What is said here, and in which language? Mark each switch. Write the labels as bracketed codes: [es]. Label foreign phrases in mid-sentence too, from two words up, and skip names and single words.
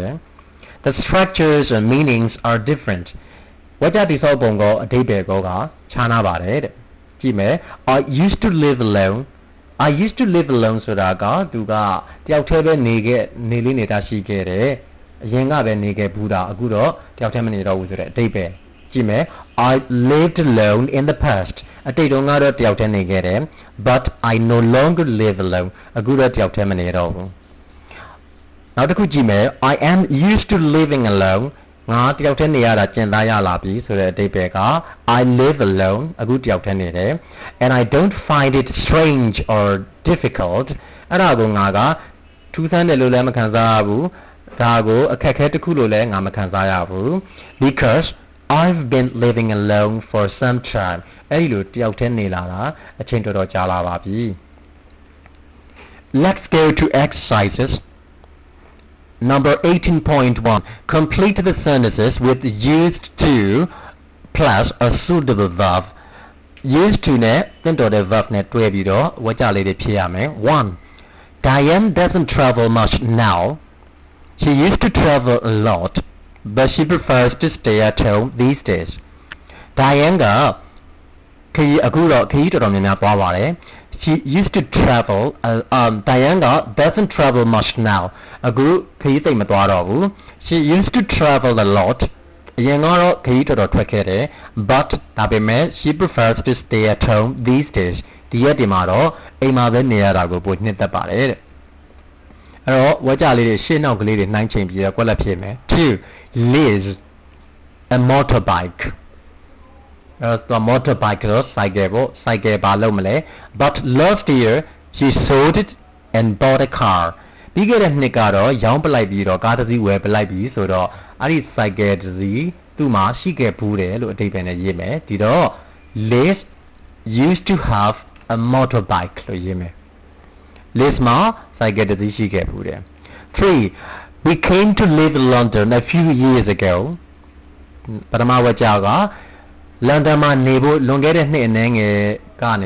[en] The structures and meanings are different [my] ဝါကျတိဆောက်ပုံကအဓိပ္ပာယ်ကခြားနာပါတယ်တဲ့ကြည့်မယ် [en] I used to live alone I used to live alone [my] ဆိုတာကသူကတယောက်တည်းပဲနေလေးနေတာရှိခဲ့တယ်အရင်ကပဲနေခဲ့ဘူးတာအခု တော့တယောက်တည်းမနေတော့ဘူးဆိုတဲ့အဓိပ္ပာယ်ကြည့်မယ် [en] I lived alone in the past [my] အတိတ်တုန်းကတော့တယောက်တည်းနေခဲ့တယ် [en] but I no longer live alone [my] အခုတော့တယောက်တည်းမနေတော့ဘူး နောက်တစ်ခုကြည့်မယ် [en] I am used to living alone [my] ငါတယောက်တည်းနေရတာကျင့်သားရလာပြီဆိုတဲ့အဓိပ္ပာယ်က [en] I live alone [my] အခုတယောက်တည်းနေတယ် [en] and I don't find it strange or difficult [my] အဲ့ဒါကိုငါကထူးဆန်းတယ်လို့လည်းမခံစားရဘူးဒါကိုအခက်အခဲတစ်ခုလို့လည်းငါမခံစားရဘူး [en] because I've been living alone for some time [my] အဲ့ဒီလိုတယောက်တည်းနေလာတာအချိန်တော်တော်ကြာလာပါပြီ [en] Let's go to exercises Number 18.1 Complete the sentences with used to plus a suitable verb used to [my] နဲ့တင့်တော်တဲ့ verb နဲ့တွဲပြီးတော့ဝါကျလေးတွေဖြည့်ရမယ် [en] 1. Diane doesn't travel much now. She used to travel a lot, but she prefers to stay at home these days. Diane [my] ကအခုတော့ခရီးတော်တော်များများသွားပါတယ် [en] She used to travel Diane က doesn't travel much now. [my] အခုခရီးသိပ်မသွားတော့ဘူး [en] She used to travel a lot [my] အရင်ကတော့ခရီးတော်တော်ထွက်ခဲ့တယ် but ဒါပေမဲ့ [en] she prefers to stay at home these days [my] ဒီရက်ဒီမှာတော့အိမ်မှာပဲနေရတာကိုပိုနှစ်သက်ပါတယ်တဲ့အဲ့တော့ဝါကြလေးတွေရှေ့နောက်ကလေးတွေနှိုင်းချိန်ပြီးတော့ကွက်လက်ဖြစ်မယ် 2. Liz [en] a motorbike [my] အဲ့တော့ motorbike တော့ cycle ပေါ့ cycle ဘာလုပ်မလဲ [en] but last year she sold it and bought a car [my] ပြီးခဲ့တဲ့နှစ်ကတော့ရောင်းပလိုက်ပြီးတော့ကားတစ်စီးဝယ်ပလိုက်ပြီးဆိုတော့အဲ့ဒီ cycle တစ်စီးသူ့မှာရှိခဲ့ဘူးတယ်လို့အဓိပ္ပာယ်နဲ့ရေးမယ်ဒီတော့ [en] Liz used to have a motorbike [my] လို့ရေးမယ် Liz မှာ cycle တစ်စီးရှိခဲ့ဘူးတယ် 3. [en] We came to live in London a few years ago [my] ပထမဝါကျကလန်ဒန်မှာနေဖို့လွန်ခဲ့တဲ့နှစ်အနည်းငယ်ကနေ